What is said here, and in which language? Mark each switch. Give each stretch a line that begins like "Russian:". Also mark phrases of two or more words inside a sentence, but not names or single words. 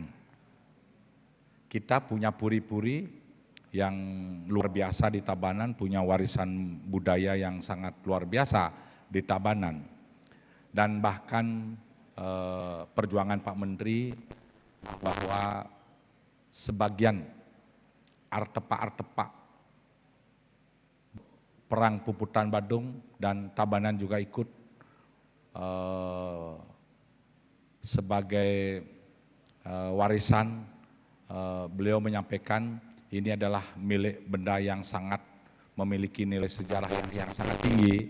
Indonesian: Kita punya puri-puri yang luar biasa di Tabanan, punya warisan budaya yang sangat luar biasa di Tabanan. Dan bahkan perjuangan Pak Menteri bahwa sebagian artepak-artepak perang Puputan Badung dan Tabanan juga ikut sebagai warisan. Beliau menyampaikan ini adalah milik benda yang sangat memiliki nilai sejarah yang sangat tinggi.